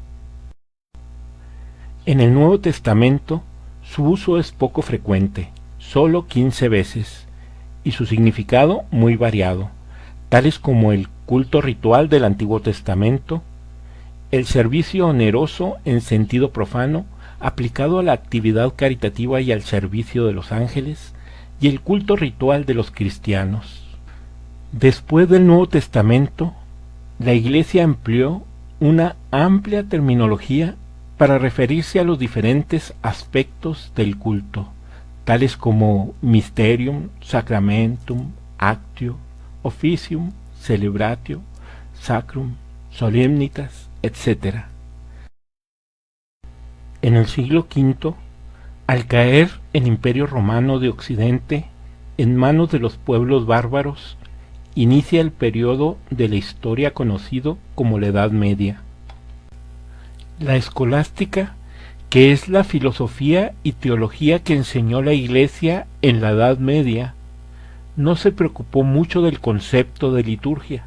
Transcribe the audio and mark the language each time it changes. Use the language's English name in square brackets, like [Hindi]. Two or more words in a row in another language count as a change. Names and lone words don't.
[Spanish] En el Nuevo Testamento, su uso es poco frecuente, solo 15 veces, y su significado muy variado, tales como el culto ritual del Antiguo Testamento, el servicio oneroso en sentido profano, aplicado a la actividad caritativa y al servicio de los ángeles, y el culto ritual de los cristianos. Después del Nuevo Testamento, la Iglesia empleó una amplia terminología para referirse a los diferentes aspectos del culto, tales como [Latin] mysterium, sacramentum, actio, officium, celebratio, sacrum, solemnitas, [Spanish] etc. En el siglo V, al caer el Imperio Romano de Occidente en manos de los pueblos bárbaros inicia el periodo de la historia conocido como la Edad Media. La escolástica, que es la filosofía y teología que enseñó la Iglesia en la Edad Media, no se preocupó mucho del concepto de liturgia.